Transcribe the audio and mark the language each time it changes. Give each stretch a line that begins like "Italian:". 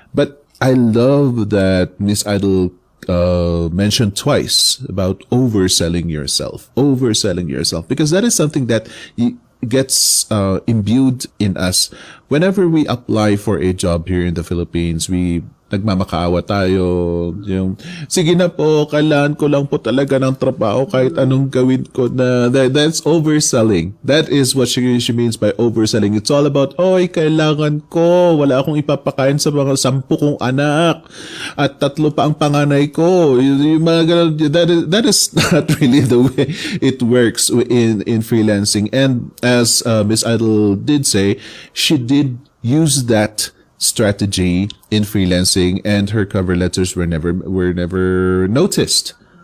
English: But I love that Miss Aidyl mentioned twice about overselling yourself, because that is something that gets imbued in us whenever we apply for a job here in the Philippines.
Filipino: We nagmamakaawa tayo, yung sige na po, kailangan ko lang po talaga ng trabaho kahit anong gawin ko na.
English: That's overselling. That is what she means by overselling. It's all about,
Filipino: oy, kailangan ko, wala akong ipapakain sa mga 10 kong anak at 3 pa ang panganay ko. Yung mga ganun,
English: that is not really the way it works in freelancing. And as Miss Aidyl did say, she did use that strategy in freelancing, and her cover letters were never noticed.